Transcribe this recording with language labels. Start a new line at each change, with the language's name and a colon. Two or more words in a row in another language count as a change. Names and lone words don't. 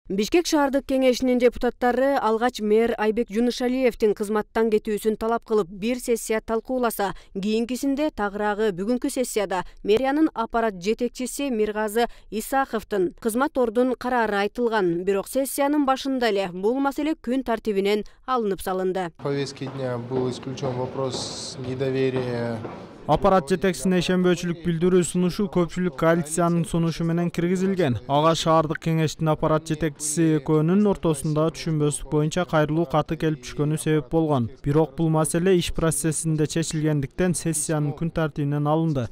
Kyrgyz: Бишкек шаардык кеңешинин депутаттары алгач мэр Айбек Жунушалиевдин кызматтан кетүүсүн талап кылып бир сессия талкууласа, кийинкисинде тагыраагы бүгүнкү сессияда мэриянын аппарат жетекчиси Миргазы Исаховдун кызмат ордун карары айтылган. Бирок сессиянын башында эле бул маселе күн тартибинен алынып салынды.
Russian: В повестке дня был исключен вопрос недоверия.
Kyrgyz: Аппарат жетекчисине ишенбөөчүлүк билдирүү сунушу көпчүлүк коалициянын сунушу менен киргизилген. Ага шаардык кеңештин аппарат жетекчиси экөөнүн ортосунда түшүнбөстүк боюнча кайрылуу каты келип түшкөнү себеп болгон. Бирок бул маселе иш процессинде чечилгендиктен сессиянын күн тартибинен алынды.